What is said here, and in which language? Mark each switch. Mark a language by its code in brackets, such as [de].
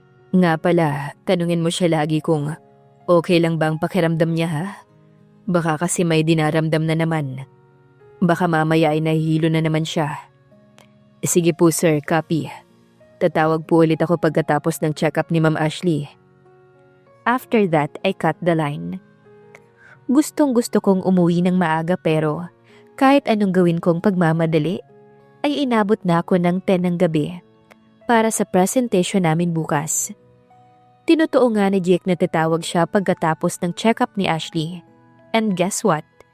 [tl] Nga pala, tanungin mo siya lagi kung okay lang ba ang pakiramdam niya, ha? Baka kasi may dinaramdam na naman. Baka mamaya ay nahihilo na naman siya. Sige po, sir, copy. Tatawag po ulit ako pagkatapos ng check-up ni Ma'am Ashley. [en] After that, I cut the line. [tl] Gustong-gusto kong umuwi ng maaga pero kahit anong gawin kong pagmamadali, ay inabot na ako ng 10 ng gabi para sa presentation namin bukas. Tinutuo nga ni Jake na tatawag siya pagkatapos ng check-up ni Ashley. [en] And guess what?